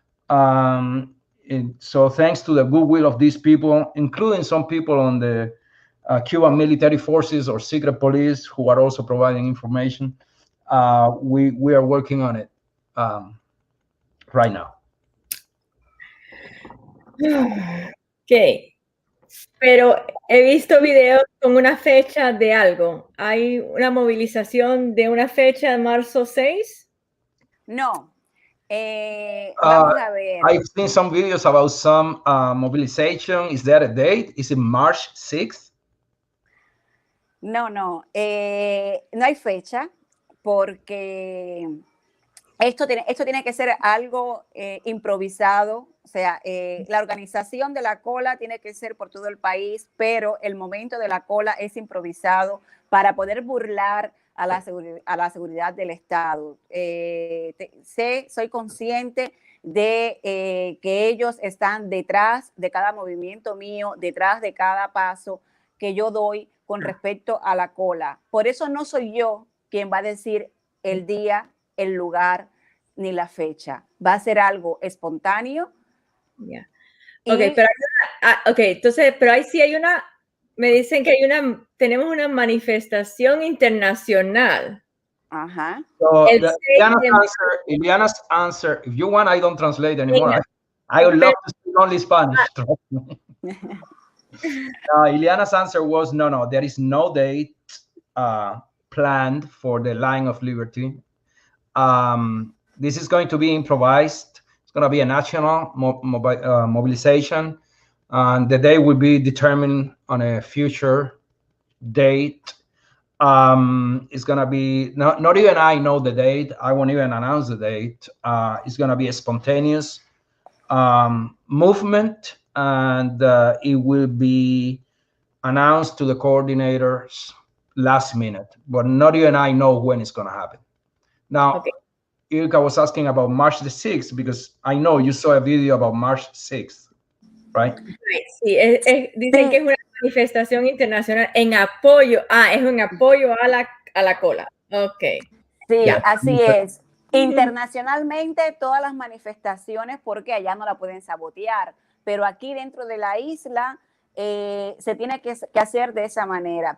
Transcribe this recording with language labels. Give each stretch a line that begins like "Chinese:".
English: So thanks to the goodwill of these people, including some people on the Cuban military forces or secret police who are also providing information, we are working on it right now.
Spanish: Ok, pero he visto videos con una fecha de algo. ¿Hay una movilización de una fecha de marzo 6? No. Vamos a ver.
English: I've seen some videos about some mobilization. Is there a date? Is it March 6th? No.
Spanish: No hay fecha, porque esto tiene que ser algo improvisado. O sea, la organización de la cola tiene que ser por todo el país, pero el momento de la cola es improvisado para poder burlar a la seguridad del Estado. Soy consciente de que ellos están detrás de cada movimiento mío, detrás de cada paso que yo doy con respecto a la cola. Por eso no soy yo quien va a decir el día, el lugar, ni la fecha. Va a ser algo espontáneo.
English: Yeah.
Spanish: Okay, pero entonces, pero ahí sí hay me dicen que tenemos una manifestación internacional. Ajá.
English: So Iliana's answer, if you want, I don't translate anymore. I would love to speak only Spanish. Trust me. Iliana's answer was, no, there is no date planned for the Line of Liberty. This is going to be improvised. It's going to be a national mobilization, and the day will be determined on a future date. It's going to be, not even I know the date. I won't even announce the date. It's going to be a spontaneous movement, and it will be announced to the coordinators last minute, but not even I know when it's going to happen. Now, Ilka was asking about March the 6th, because I know you saw a video about March 6th, right?
Spanish: Sí, dicen que es una manifestación internacional en apoyo, es un apoyo a la cola.
English: Okay.
Spanish: Sí, yeah. Así es. Internacionalmente, todas las manifestaciones, porque allá no la pueden sabotear, pero aquí dentro de la isla se tiene que hacer de esa manera.